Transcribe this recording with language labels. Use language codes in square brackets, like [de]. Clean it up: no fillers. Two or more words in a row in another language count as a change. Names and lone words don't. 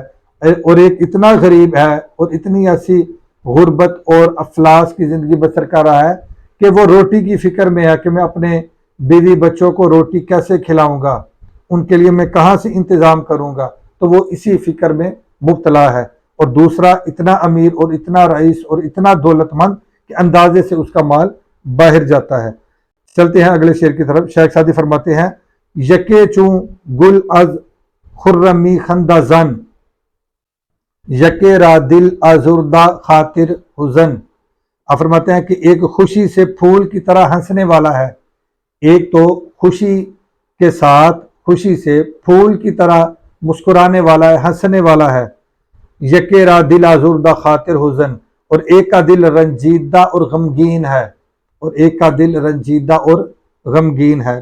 [ur] اور ایک اتنا غریب ہے اور اتنی ایسی غربت اور افلاس کی زندگی بسر کر رہا ہے کہ وہ روٹی کی فکر میں ہے کہ میں اپنے بیوی بچوں کو روٹی کیسے کھلاؤں گا، ان کے لیے میں کہاں سے انتظام کروں گا، تو وہ اسی فکر میں مبتلا ہے۔ اور دوسرا اتنا امیر اور اتنا رئیس اور اتنا دولت مند کہ اندازے سے اس کا مال باہر جاتا ہے۔ چلتے ہیں اگلے شعر کی طرف۔ شیخ سعدی فرماتے ہیں: [fa] یکے چوں گل از خرمی خندہ زن، یکے را دل آزردہ خاطر حزن۔ [ur] آپ فرماتے ہیں کہ ایک خوشی سے پھول کی طرح ہنسنے والا ہے، ایک تو خوشی کے ساتھ خوشی سے پھول کی طرح مسکرانے والا ہے، ہنسنے والا ہے۔ [fa] یکے را دل آزردہ خاطر حزن، [ur] اور ایک کا دل رنجیدہ اور غمگین ہے، اور ایک کا دل رنجیدہ اور غمگین ہے۔